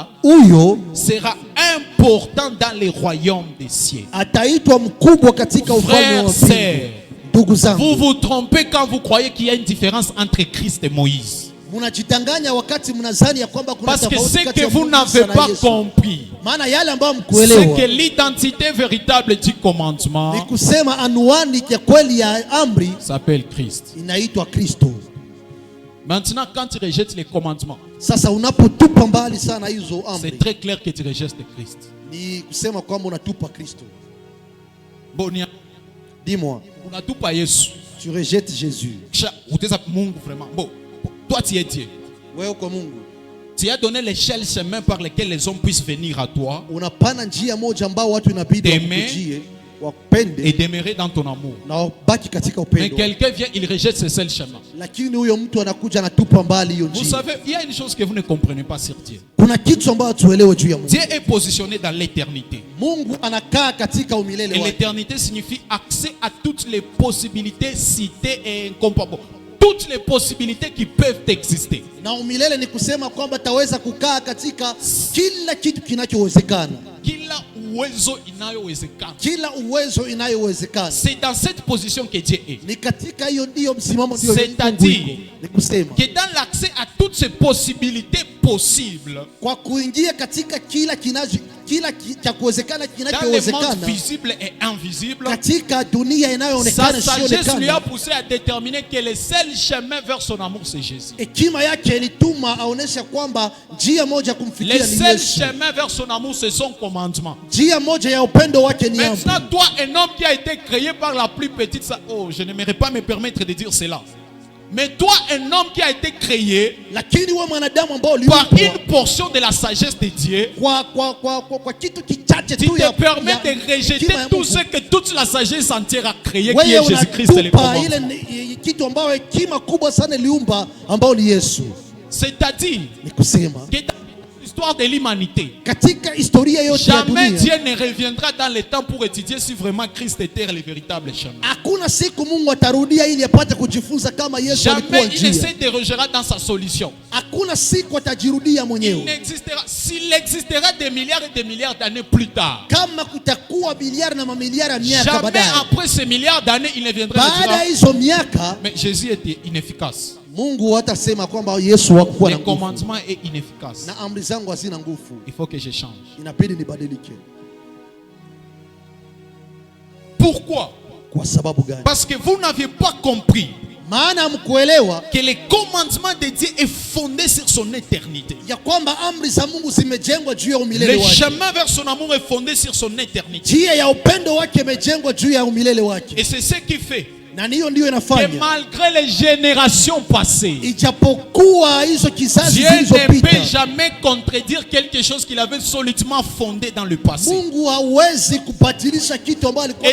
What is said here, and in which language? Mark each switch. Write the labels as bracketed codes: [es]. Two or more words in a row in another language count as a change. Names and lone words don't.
[sw] huyo [fr] sera important dans le royaume des cieux. [sw] ataitwa mkubwa katika ufalme [fr] Frères, [sw] wa mbingu. [fr] sœurs, [sw] Ndugu [fr] vous [sw] zangu, [fr] vous trompez quand vous croyez qu'il y a une différence entre Christ et Moïse. [sw] mnajitanganya wakati mnadhani ya kwamba kuna [fr] Parce que [sw] tofauti [fr] ce [sw] kati [fr] que [sw] ya [fr] vous [sw] Musa [fr] n'avez [sw] na [fr] pas [sw] Yesu. [fr] compris, [sw] Maana yale ambayo [fr] c'est [sw] mkuelewa [fr] que l'identité véritable du commandement [sw] ni kusema anwani ya kweli ya amri [fr] s'appelle Christ. [sw] inaitwa Kristo. [fr] Maintenant, quand tu rejettes les commandements, [sw] Sasa unapotupa mbali sana hizo amri, [fr] c'est très clair que tu rejettes Christ. [sw] ni kusema kwamba unatupa Kristo. Bonia, [fr] Dis-moi, [sw] unatupa Yesu. [fr] tu rejettes Jésus. [sw] Kisha utaweza Mungu [fr] vraiment. Bon, toi tu es Dieu. [sw] Wewe kwa Mungu [fr] Tu as donné l'échelle chemin par lequel les hommes puissent venir à toi [sw] unapana njia moja ambao watu inabidi [fr] T'aimer [sw] wakujie, [fr] et [sw] wakupende [fr] demeurer dans ton amour. [sw] na wabaki katika [fr] Mais [sw] upendo. [fr] quelqu'un vient, il rejette ce seul chemin. [sw] Lakini huyo mtu anakuja anatupa mbali hiyo [fr] Vous [sw] njia. [fr] savez, il y a une chose que vous ne comprenez pas sur Dieu. [sw] Kuna kitu ambacho tuelewe juu ya Mungu. [fr] Dieu est positionné dans l'éternité. [sw] Mungu anakaa katika umilele [fr] Et [sw] wake. [fr] l'éternité signifie accès à toutes les possibilités citées et incomparables. Toutes les possibilités qui peuvent exister. [sw] Na umilele ni kusema kwamba taweza kukaa katika kila kitu kinachowezekana. Kila uwezo inayowezekana. Kila uwezo inayowezekana. [fr] C'est dans cette position que Dieu est. [sw] Ni katika hiyo ndio msimamo ndio [fr] C'est-à-dire [sw] Mungu iko. Ni kusema [fr] que dans l'accès à toutes ces possibilités possibles, [sw] kwa kuingia katika kila cha kuwezekana [fr] dans le monde [sw] kinachowezekana [fr] visible et invisible, [sw] katika dunia [fr] sa [sw] inayoonekana [fr] sagesse lui a [sw] sioonekana, [fr] poussé à déterminer que le seul chemin vers son amour, c'est Jésus. [sw] hekima yake ilituma aonesha kwamba njia moja [fr] Le [sw] kumfikia ni [fr] seul [sw] Yesu. [fr] chemin vers son amour, c'est son commandement. [sw] Njia moja ya upendo wake ni amri. [fr] Maintenant, toi, un homme qui a été créé par la plus petite, oh, je n'aimerais pas me permettre de dire cela. Mais toi, un homme qui a été créé [sw] Lakini wewe mwanadamu ambao [fr] par [sw] uliumbwa [fr] une portion de la sagesse de Dieu, [sw] kwa kitu kichache [fr] tu tu te permets de [sw] hekima [fr] rejeter [sw] ya [fr] tout [sw] Mungu. [fr] ce que toute la sagesse entière a créé, qui [sw] Wewe [fr] est Jésus-Christ et le [sw] unatupa [fr] commandement. [sw] ile kitu ambayo hekima kubwa sana iliumba ambao ni Yesu. [fr] C'est-à-dire [sw] Ni kusema [fr] que dans l'histoire de l'humanité, [sw] katika historia yote ya [fr] jamais [sw] dunia [fr] Dieu ne reviendra dans le temps pour étudier si vraiment Christ était le véritable chemin. [sw] hakuna siku Mungu atarudia ili apate kujifunza kama Yesu alikuwa [fr] Jamais il ne [sw] njia. [fr] se dérogera dans sa solution. [sw] Hakuna siku atajirudia [fr] Il [sw] mwenyewe. [fr] n'existera, s'il existera des milliards et des milliards d'années plus tard, [sw] Kama kutakuwa biliari na mamiliari ya miaka [fr] jamais [sw] baadaye, [fr] après ces milliards d'années, il ne viendra et [sw] baada ya [fr] dira, [sw] hizo miaka [fr] mais Jésus était inefficace. [sw] Mungu hatasema kwamba Yesu hakuwa [fr] Le [sw] na nguvu [fr] commandement est inefficace. [sw] na amri zangu hazina nguvu, [fr] Il faut que je change. [sw] inabidi nibadilike. [fr] Pourquoi? [sw] Kwa sababu gani? [fr] Parce que vous n'aviez pas compris [sw] Maana hamkuelewa [fr] que le commandement de Dieu est fondé sur son éternité. [sw] ya kwamba amri za Mungu zimejengwa juu ya umilele [fr] Le [sw] wake. [fr] chemin vers son amour est fondé sur son éternité. [sw] Njia ya upendo wake imejengwa juu ya umilele wake, [fr] Et c'est ce qui fait [sw] na hiyo ndiyo [fr] que [sw] inafanya [fr] malgré les générations passées, [sw] ijapokuwa hizo kizazi [fr] Dieu ne peut [sw] zilizopita, [fr] jamais contredire quelque chose qu'il avait solidement fondé dans le passé. [sw] Mungu hawezi kubadilisha kitu ambacho alikuwa